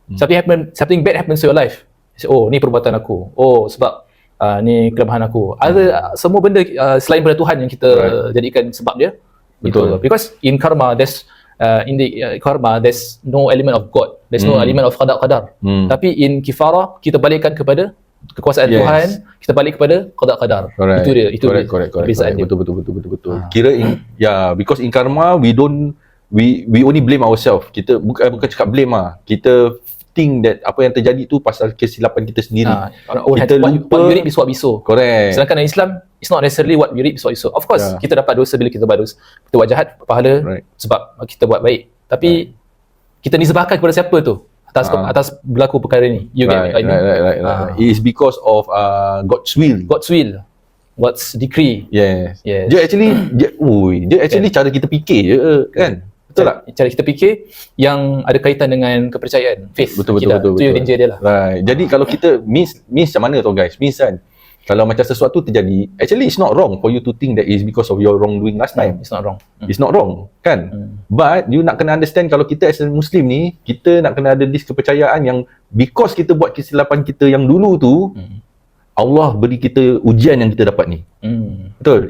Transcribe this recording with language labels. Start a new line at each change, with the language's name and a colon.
English: Something bad happens to your life.
Malay: Oh, ni perbuatan aku. Oh, sebab ni kelemahan aku. Ada semua benda selain daripada Tuhan yang kita jadikan sebab dia. Betul.
English: Because in karma there's karma there's no element of God. There's no element of
Malay: qada qadar. Tapi in kifarah kita balikkan kepada kekuasaan Tuhan, kita balik kepada qada qadar. Itu dia.
English: Correct.
Malay: Dia. Betul. Kira
English: because in karma we only blame ourselves.
Malay: Kita bukan cakap blame kita
English: think that
Malay: apa yang terjadi tu pasal kesilapan kita sendiri. Kita lupa
English: what you reap is what we sow. Correct.
Malay: Sedangkan dalam Islam,
English: it's not necessarily what we reap is what we sow. Of course,
Malay: kita dapat dosa bila kita buat dosa. Kita buat jahat, pahala sebab kita buat baik. Tapi kita nisbahkan kepada siapa tu? Atas berlaku perkara ni.
English: You get right. It is because of God's will. God's decree.
Malay: Yes. Dia actually cara kita fikir je kan. Betul tak? Cara kita fikir yang ada kaitan dengan kepercayaan, faith. Betul. Itu yang danger dia lah. Right. Jadi kalau kita means macam mana tau guys? Means kan,
English: Kalau macam sesuatu terjadi, actually it's not wrong for you to think that it's because of your wrongdoing last time. It's not wrong. It's not wrong,
Malay: kan?
English: But you
Malay: nak kena understand, kalau kita
English: as a Muslim
Malay: ni, kita nak kena ada this kepercayaan yang because kita buat kesilapan kita yang dulu tu, Allah beri kita ujian yang kita dapat ni. Betul?